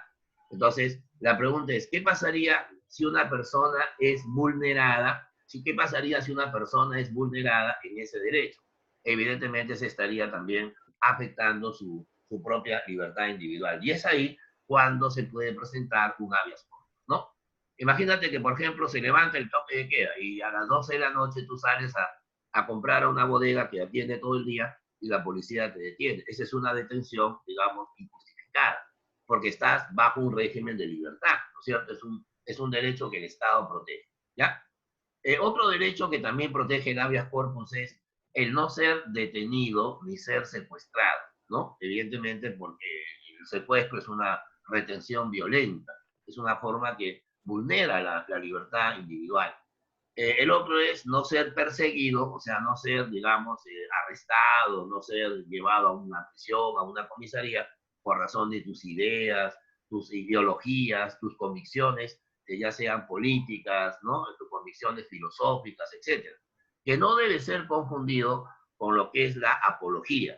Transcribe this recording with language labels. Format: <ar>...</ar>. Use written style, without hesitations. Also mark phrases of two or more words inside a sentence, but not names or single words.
<es>Entonces, la pregunta es, ¿qué pasaría si una persona es vulnerada? ¿Qué pasaría si una persona es vulnerada en ese derecho? Evidentemente se estaría también afectando su propia libertad individual. Y es ahí cuando se puede presentar un</es> <la>habeas corpus,</la> <es>¿no? Imagínate que, por ejemplo, se levanta el toque de queda y a las 12 de la noche tú sales a comprar a una bodega que atiende todo el día y la policía te detiene. Esa es una detención, digamos, injustificada, porque estás bajo un régimen de libertad, ¿no es cierto? Es un derecho que el Estado protege, ¿ya? Otro derecho que también protege el</es> <la>habeas corpus</la> <es>es el no ser detenido ni ser secuestrado, ¿no? Evidentemente porque el secuestro es una retención violenta, es una forma que vulnera la libertad individual. El otro es no ser perseguido, o sea, no ser, digamos, arrestado, no ser llevado a una prisión, a una comisaría, por razón de tus ideas, tus ideologías, tus convicciones, ya sean políticas, ¿no?, tus convicciones filosóficas, etcétera, que no debe ser confundido con lo que es la apología.</es>